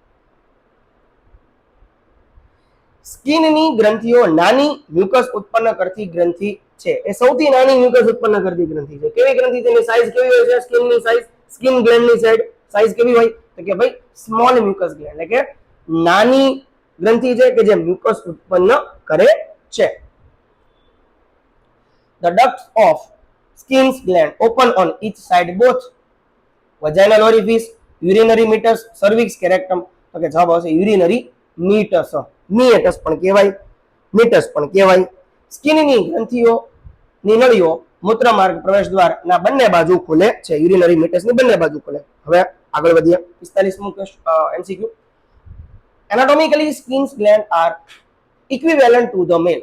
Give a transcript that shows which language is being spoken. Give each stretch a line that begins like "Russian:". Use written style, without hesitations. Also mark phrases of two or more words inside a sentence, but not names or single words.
Gujarati: સ્કિનની ગ્રંથિઓ નાની મ્યુકસ ઉત્પન્ન કરતી ગ્રંથિ છે. એ સૌથી નાની મ્યુકસ ઉત્પન્ન કરતી ગ્રંથિ છે. કેવી ગ્રંથિ? તેની સાઇઝ કેવી હોય છે? સ્કિનની સાઇઝ, સ્કિન ગ્લેન્ડની સાઇઝ કેવી હોય? તો કે ભાઈ
English: small mucus gland,
Gujarati: એટલે કે નાની ગ્રંથિ છે કે જે મ્યુકસ ઉત્પન્ન કરે છે.
English: The ducts of skin's gland open on each side, both vaginal orifice, urinary meatus, cervix, rectum.
Gujarati: તો કે જવાબ આવશે
English: urinary meatus.
Gujarati: નિએટસ પણ કહેવાય, નીટસ પણ કહેવાય. સ્કિનની ગ્રંથિઓની નળીઓ મૂત્રમાર્ગ પ્રવેશ દ્વારના બંને બાજુ ખુલે છે, યુરિનરી મીટસની બંને બાજુ ખુલે. હવે આગળ વધીએ. 45મું MCQ.
English: anatomically Skene's gland are equivalent to the male.